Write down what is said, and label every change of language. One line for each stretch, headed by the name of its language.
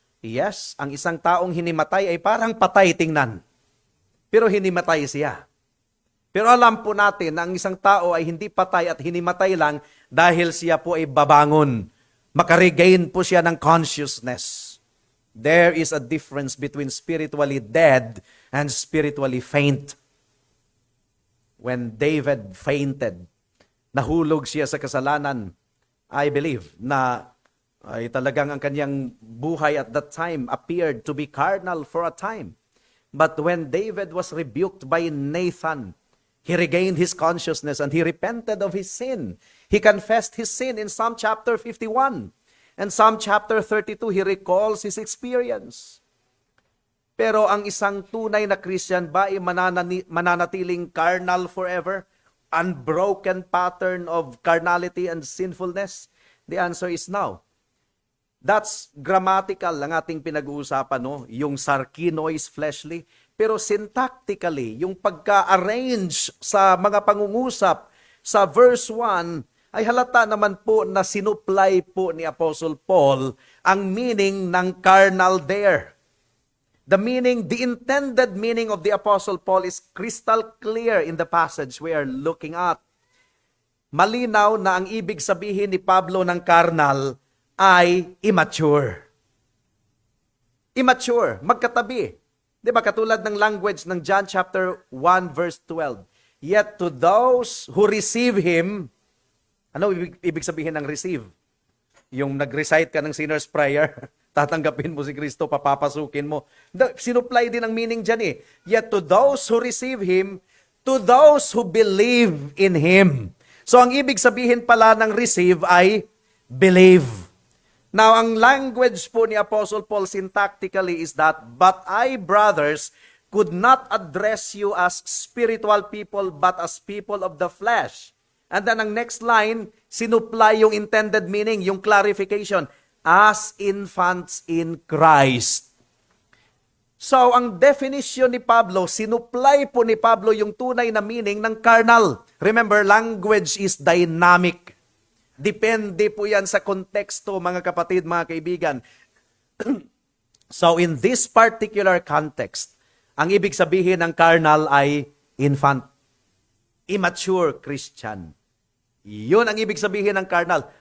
Filipino: Yes, ang isang taong hinimatay ay parang patay tingnan. Pero hinimatay siya. Pero alam po natin na ang isang tao ay hindi patay at hinimatay lang dahil siya po ay babangon. Makaregain po siya ng consciousness.
English: There is a difference between spiritually dead and spiritually faint. When David fainted,
Filipino: nahulog siya sa kasalanan,
English: I believe
Filipino: na ay talagang ang kanyang buhay
English: at that time appeared to be carnal for a time. But when David was rebuked by Nathan, he regained his consciousness and he repented of his sin. He confessed his sin in Psalm chapter 51. And Psalm chapter 32, he recalls his experience.
Filipino: Pero ang isang tunay na Christian ba ay mananatiling carnal forever?
English: Unbroken pattern of carnality and sinfulness? The answer is no. That's grammatical
Filipino: ang ating pinag-uusapan, no? Yung sarkinois fleshly. Pero syntactically, yung pagka-arrange sa mga pangungusap sa verse 1, ay halata naman po na sinupply po ni Apostle Paul ang meaning ng carnal there.
English: The intended meaning of the Apostle Paul is crystal clear in the passage we are looking at.
Filipino: Malinaw na ang ibig sabihin ni Pablo ng carnal ay immature. Immature, magkatabi. Di ba katulad ng language ng John chapter 1 verse 12.
English: Yet to those who receive Him,
Filipino: ano ibig sabihin ng receive? Yung nag-recite ka ng sinner's prayer, tatanggapin mo si Kristo, papapasukin mo. Sinupply din ang meaning dyan eh.
English: Yet to those who receive Him, to those who believe in Him.
Filipino: So ang ibig sabihin pala ng receive ay believe.
English: Now, ang language po ni Apostle Paul syntactically is that, but I, brothers, could not address you as spiritual people, but as people of the flesh. And then ang next line, sinupply yung intended meaning, yung clarification, as infants in Christ.
Filipino: So, ang definition ni Pablo, sinupply po ni Pablo yung tunay na meaning ng carnal.
English: Remember, language is dynamic.
Filipino: Depende po yan sa konteksto, mga kapatid, mga kaibigan.
English: So, in this particular context,
Filipino: ang ibig sabihin ng
English: carnal ay infant.
Filipino: Immature Christian. Yun ang ibig sabihin ng carnal.